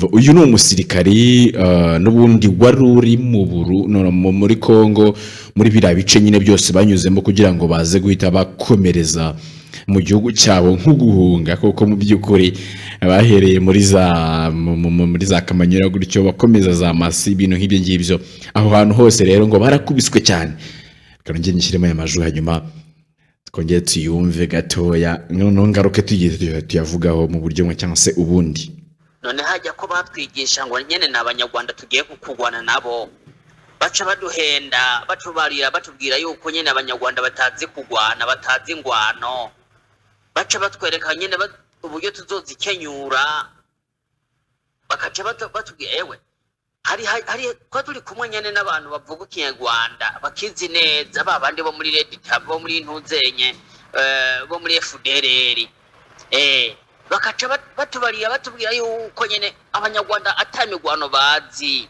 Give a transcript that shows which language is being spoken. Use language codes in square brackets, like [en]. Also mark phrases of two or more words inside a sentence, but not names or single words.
[rw] Uyu ni umusirikari n'ubundi wari uri muri Kongo muri biriya bice nyine byose banyuzemo kugira ngo baze guhita bakomereza mu gihugu cyabo nk'uguhunga, kuko mu by'ukuri bahereye muri za Kamanyura gutyo bakomeza za Masi ibintu nk'ibyo ngibyo, aho hantu hose rero ngo barakubiswe cyane. Kanongeye nishyiremo aya majwi hanyuma twongeye tuyumve gatoya noneho ngaruke tugiye tuyavugaho mu buryo bumwe cyangwa se ubundi. [rn] None hajya ko batwigisha ngo nyene n'abanyarwanda tugiye kurwana nabo, baca baduhenda batubarira batubwira yuko nyene abanyarwanda batazi kurwana batazi ingwano, baca batwereka nyene uburyo tuzozikenyura, bakaca batubwira ewe hari kwa turi kumwe nyene n'abantu bavuga ikinyarwanda bakizi neza, babandi bo muri Red Tab bo muri Ntuzenye bo muri FDLR bakaca batubarira batubwira yuko nyene abanyarwanda atamirwano bazi.